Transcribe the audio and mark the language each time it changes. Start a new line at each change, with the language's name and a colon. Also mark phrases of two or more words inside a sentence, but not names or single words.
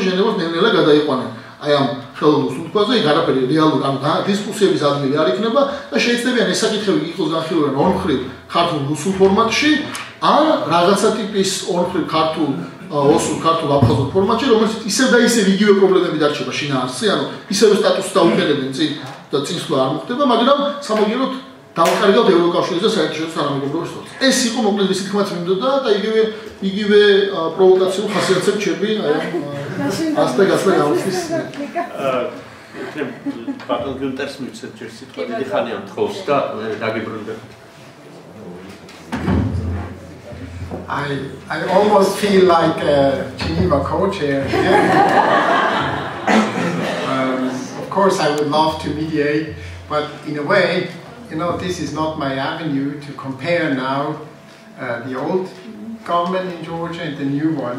Georgian: ჟენევას ნელ-ნელა გადაიყვანენ აი ამ ხელოვნურ სუნთქვაზე, იქ არაფერი რეალური ანუ დისკუსიების ადგილი არ იქნება და შეიძლება ეს საკითხები იყოს განხილული ორმხრივ ქართულ რუსულ ფორმატში, ან რაღაცა ტიპის ორმხრივ ქართულ ოსურ ქართულ აფხაზურ ფორმატში, რომელიც ისევ და ისევ იგივე პრობლემები დარჩება შინაარსზე, ანუ ისევ სტატუსს დაუყენებენ წინ და წინსვლა არ მოხდება, მაგრამ სამაგიეროდ დავყარგავთ ევროკავშირის და საერთაშორისო თანამეგობრობის სტატუსს. ეს იყო მოკლედ ისეთი თქმაც მინდოდა და იგივე პროვოკაციულ ხასიათებს ჩები ასთა გასვლა გამოსის. ბატონ გუნტერს მივცეთ ჯერ სიტყვა დიდი ხანია მთხოვს და დაგიბრუნდა.
English: I almost feel like a Geneva co-chair here. Of course, I would love to mediate, but in a way, this is not my avenue to compare now the old government in Georgia and the new one.